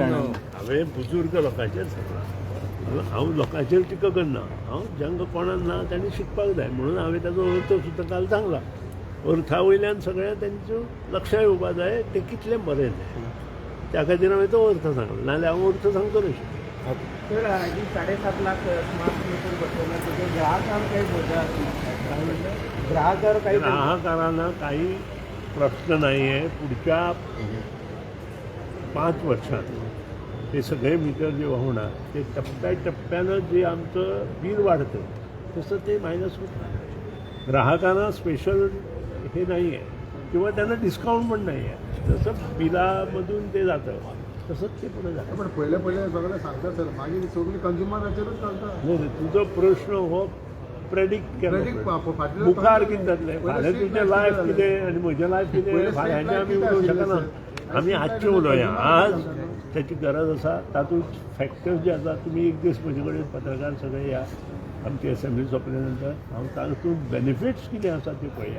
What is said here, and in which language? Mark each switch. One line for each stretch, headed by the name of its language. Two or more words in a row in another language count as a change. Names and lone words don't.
Konkani: हांवें बुजुर्ग लोकांचेर सांगलां. हांव लोकांचेर टिका करना. हांव जांकां कोणाक ना तांणी शिकपाक जाय म्हणून हांवें ताचो अर्थ सुद्दां काल सांगला. अर्था वयल्यान सगळ्या तांचो लक्षाय येवपा जाय ते कितलें बरें तें. त्या खातीर हांवें तो अर्थ सांगलो. नाजाल्यार हांव अर्थ सांगतो नाशिल्लो.
Marathi: सर, 7.5 लाख
English: smart meter
Marathi: बसवण्यात तिथे ग्राहकांना काही बोजा ग्राहकांवर काही ग्राहकांना काही प्रश्न नाही आहे. पुढच्या 5 वर्षात ते सगळे मीटर जे होणार ते टप्प्यानं जे आमचं बिल वाढतं तसं ते मायनस होतं. ग्राहकांना स्पेशल हे नाही आहे किंवा त्यांना डिस्काउंट पण नाही आहे. तसं बिलामधून ते जातं तसंच ते पुढे जातं.
Konkani: पण पहिले सगळं सांगतात सर मागीर सगळी कंज्युमराचेरूच चलता. नाही तुझो प्रश्न हो प्रेडिक्ट केलो. मुखार कितें जातलें फाल्यां तुजें लायफ कितें आनी म्हजें लायफ कितें फाल्यांचें आमी उलोवंक शकना. आमी आजचें उलोवया. आज त्याची गरज आसा. तातूंत फॅक्टर्स जे आसा तुमी एक दीस म्हजे कडेन पत्रकार सगळे या आमची असेंब्ली सोंपले नंतर हांव तातूंत बेनिफिट्स कितें आसा त्यो पळया.